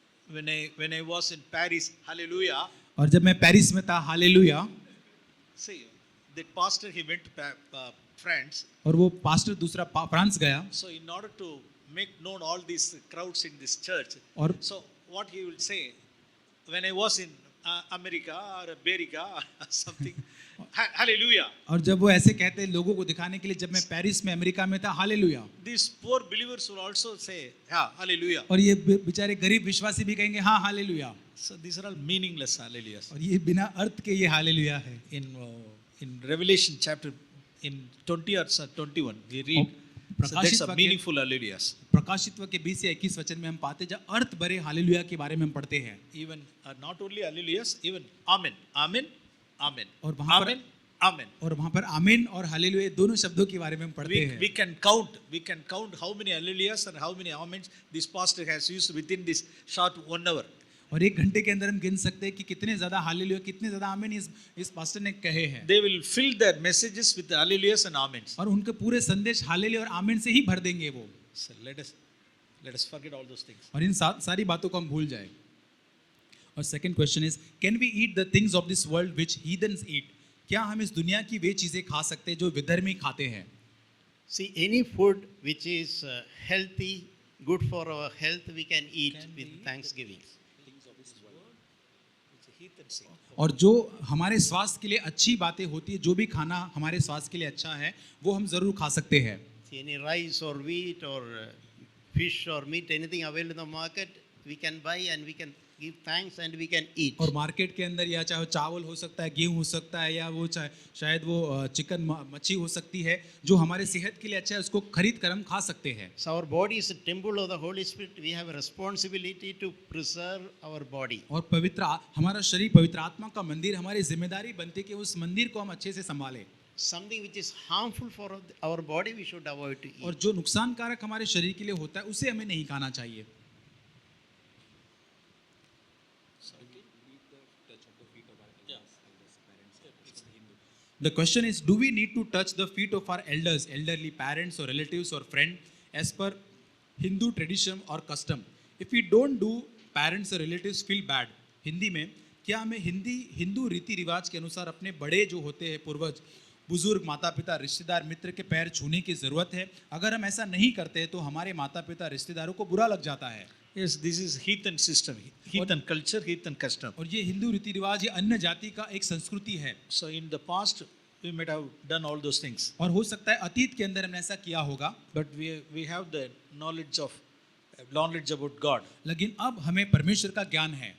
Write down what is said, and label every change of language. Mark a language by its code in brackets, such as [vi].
[en] When I was in Paris, hallelujah. [hi] और जब मैं पेरिस में था, hallelujah. [en] See, that pastor he went to France. [hi] और वो पास्टर दूसरा फ्रांस गया। [en] So in order to make known all these crowds in this church, [hi] और [en] so what he will say, when I was in America or Berica or something, hallelujah. [hi] और जब वो ऐसे कहते हैं लोगों को दिखाने के लिए, जब मैं पेरिस में अमेरिका में था, hallelujah. [en] These poor believers will also say, yeah, hallelujah. [hi] और ये बेचारे गरीब विश्वासी भी कहेंगे हाँ hallelujah. [en] So these are all meaningless hallelujahs. [hi] और ये बिना अर्थ के ये हालेलुया है। [en] In Revelation chapter in 20 or 21 we read, so that's a meaningful hallelujahs. [hi] प्रकाशित्व के 20 या 21 वचन में हम पाते हैं जब अर्थ भरे हालेलुया के बारे में हम पढ़ते हैं। [en] Even not only hallelujahs, even amen, amen, amen, [hi] और वहाँ पर [en] amen, amen. [hi] और वहाँ पर आमीन और हालेलुया दोनों शब्दों के बारे में हम पढ़ते हैं। [en] We can count how many hallelujahs and how many amens this pastor has used within this short 1 hour. [hi] और 1 घंटे के अंदर हम गिन सकते हैं कि कितने ज्यादा हालेलुया, कितने ज्यादा आमीन इस पास्टर ने कहे हैं। [en] They will fill their messages with the hallelujahs and amens. [hi] और उनके पूरे संदेश हालेलुया और आमीन से ही भर देंगे वो। [en] So let us forget all those things. [hi] और इन सारी बातों को हम भूल जाए। [en] और second question is, can we eat the things of this world which heathens eat? [hi] क्या हम इस दुनिया की वे चीजें खा सकते हैं जो विधर्मी खाते हैं? [en] See, any food which is healthy good for our health, we can eat with thanksgiving. [hi] और जो हमारे स्वास्थ्य के लिए अच्छी बातें होती है, जो भी खाना हमारे स्वास्थ्य के लिए अच्छा है, वो हम ज़रूर खा सकते हैं. [en] Any rice or wheat or fish or meat, anything available in the market, we can buy and we can give thanks and we can eat. [hi] और मार्केट के अंदर या चाहे चावल हो सकता है, गेहूं हो सकता है, या वो शायद वो चिकन मच्छी हो सकती है, जो हमारे सेहत के लिए अच्छा है, उसको खरीद कर हम खा सकते हैं. [en] So our body is a temple of the Holy Spirit. We have a responsibility to preserve our body. [hi] और हमारा शरीर पवित्र आत्मा का मंदिर, हमारी जिम्मेदारी बनती है कि उस मंदिर को हम अच्छे से संभालें. [en] Something which is harmful for our body, we should avoid to eat. [hi] और जो नुकसानकारक हमारे शरीर के लिए होता है, उसे हमें नहीं खाना चाहिए. [en] The question is, do we need to touch the feet of our elders, elderly parents or relatives or friend, as per Hindu tradition or custom? If we don't do, parents or relatives feel bad. [hi] Hindi में, क्या हमें हिंदू रीति रिवाज के अनुसार अपने बड़े जो होते हैं, पूर्वज, बुजुर्ग, माता पिता, रिश्तेदार, मित्र के पैर छूने की ज़रूरत है? अगर हम ऐसा नहीं करते हैं तो हमारे माता पिता, रिश्तेदारों को बुरा लग जाता है. [en] Yes, this is heathen system, heathen culture, heathen custom. [hi] और ये हिंदू रीति रिवाज, ये अन्य जाति का एक संस्कृति है. [en] So in the past, we might have done all those things, [hi] और हो सकता है अतीत के अंदर हमने ऐसा किया होगा, [en] but we have the knowledge about God. [hi] लेकिन अब हमें परमेश्वर का ज्ञान है.